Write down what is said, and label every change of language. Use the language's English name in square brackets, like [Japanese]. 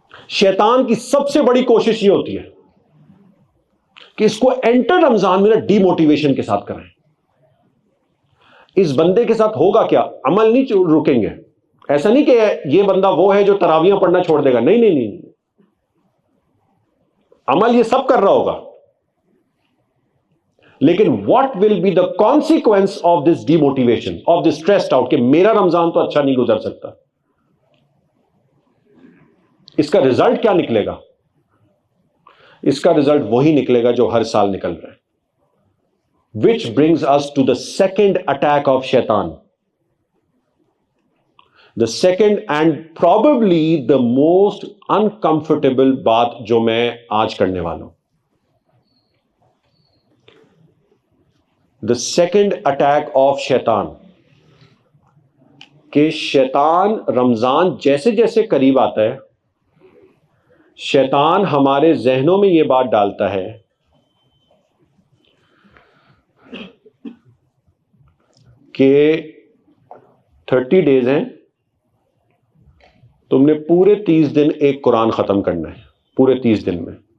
[Urdu] شیطان کی سب سے بڑی کوشش یہ ہوتی ہے کہ اس کو انٹر رمضان میں ڈی موٹیویشن کے ساتھ کریں. اس بندے کے ساتھ ہوگا کیا, عمل نہیں رکیں گے. ایسا نہیں کہ یہ بندہ وہ ہے جو تراویاں پڑھنا چھوڑ دے گا, نہیں نہیں نہیں, عمل یہ سب کر رہا ہوگا. لیکن [English] what will be the consequence of this demotivation, of this stressed out, [Urdu] کہ میرا رمضان تو اچھا نہیں گزر سکتا. اس کا رزلٹ کیا نکلے گا؟ اس کا رزلٹ وہی نکلے گا جو ہر سال نکل رہا ہے. [English] Which brings us to the second attack of shaitan. The second and probably the most uncomfortable [Urdu] بات جو میں آج کرنے والا ہوں. [English] The second attack of shaitan. [Urdu] کہ شیطان رمضان جیسے جیسے قریب آتا ہے، شیطان ہمارے ذہنوں میں یہ بات ڈالتا ہے کہ 30 days ہیں، تم نے پورے 30 دن ایک قرآن ختم کرنا ہے، پورے 30 دن میں.